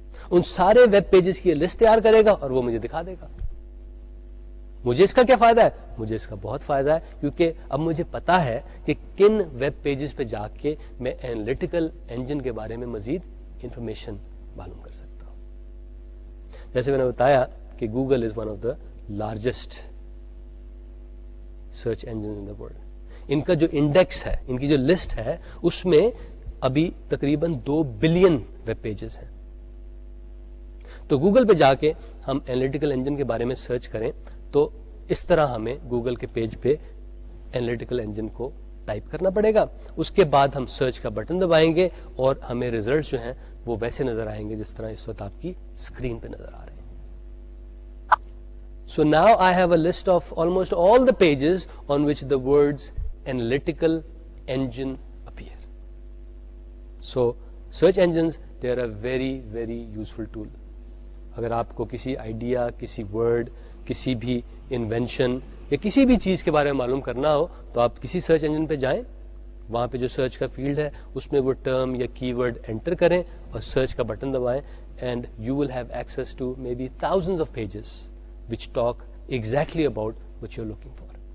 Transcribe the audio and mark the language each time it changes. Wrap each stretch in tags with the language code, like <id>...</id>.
<ur>ان سارے web pages کی list تیار کرے گا اور وہ مجھے دکھا دے گا. مجھے اس کا کیا فائدہ ہے؟ مجھے اس کا بہت فائدہ ہے کیونکہ اب مجھے پتا ہے کہ کن ویب پیجز پہ جا کے میں اینالیٹیکل انجن کے بارے میں مزید انفارمیشن معلوم کر سکتا ہوں. جیسے میں نے بتایا کہ</ur> <en>Google is one of the largest search engine in the world.</en> <ur>ان کا جو انڈیکس ہے, ان کی جو لسٹ ہے, اس میں ابھی تقریباً 2 بلین ویب پیجز ہیں. تو گوگل پہ جا کے ہم اینالیٹیکل انجن کے بارے میں سرچ کریں تو اس طرح ہمیں گوگل کے پیج پہ اینالیٹیکل انجن کو ٹائپ کرنا پڑے گا. اس کے بعد ہم سرچ کا بٹن دبائیں گے اور ہمیں ریزلٹس جو ہیں وہ ویسے نظر آئیں گے جس طرح اس وقت آپ کی اسکرین پہ نظر آ رہے ہیں.</ur> <en>So now I have a list of almost all the pages on which the words analytical engine appear. So search engines, they are a very useful tool.</en> <ur>اگر آپ کو کسی آئیڈیا, کسی ورڈ, کسی بھی انوینشن یا کسی بھی چیز کے بارے میں معلوم کرنا ہو تو آپ کسی سرچ انجن پہ جائیں, وہاں پہ جو سرچ کا فیلڈ ہے اس میں وہ ٹرم یا کی ورڈ انٹر کریں اور سرچ کا button دبائیں</ur> <en>And you will have access to maybe thousands of pages which talk exactly about what you're looking for.</en>